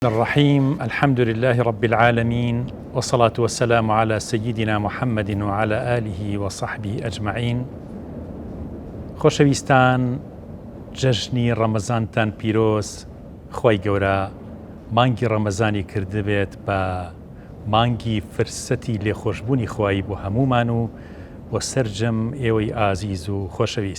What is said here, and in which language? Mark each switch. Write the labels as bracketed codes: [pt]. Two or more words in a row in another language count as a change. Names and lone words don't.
[ar] الرحيم الحمد لله رب العالمين والصلاة والسلام على سيدنا محمد وعلى آله وصحبه أجمعين. [ckb] خۆشەویستان، جەژنی ڕەمەزانتان پیرۆز، خۆی گەورە مانگی ڕەمەزانی کردبێت بە مانگی فرسەتی لێخۆشبوونی خوای بۆ هەمومان و بۆ سەرجەم ئێوەی ئازیز و خۆشەویست.